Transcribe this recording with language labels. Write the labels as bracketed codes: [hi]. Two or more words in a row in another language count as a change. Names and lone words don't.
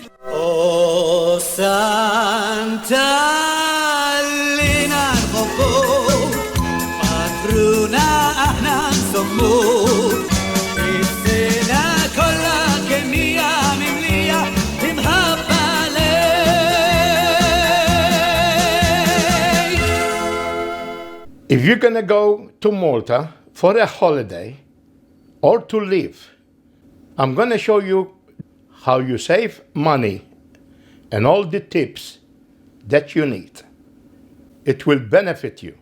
[mt] O Santa Lina patruna aħna nsommuk is-sena kollha kemm hija mimlija imħabba lejk. [en] If you're going to go to Malta for a holiday or to live, I'm going to show you how you save money and all the tips that you need. It will benefit you.